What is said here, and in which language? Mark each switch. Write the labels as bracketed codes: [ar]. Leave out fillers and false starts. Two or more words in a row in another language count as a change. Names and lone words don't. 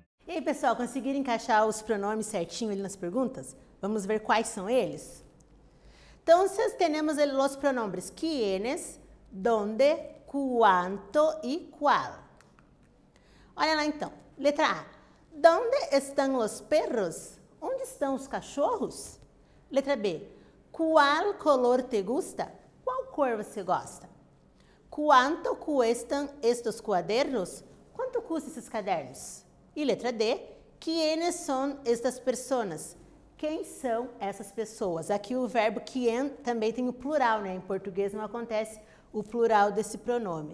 [pt] E aí, pessoal, conseguiram encaixar os pronomes certinho ali nas perguntas? Vamos ver quais são eles? Então, temos os [es] pronombres quiénes, donde, cuánto [pt] e cuál. Olha lá então. Letra A. Donde estão os perros? Onde estão os cachorros? Letra B. Qual [es] color te gusta? [pt] Qual cor você gosta? Quanto cuestan estes cuadernos? Quanto custam esses cadernos? E letra D. Quiénes são estas pessoas? Quem são essas pessoas? Aqui o verbo quien também tem o plural, né? Em português não acontece o plural desse pronome.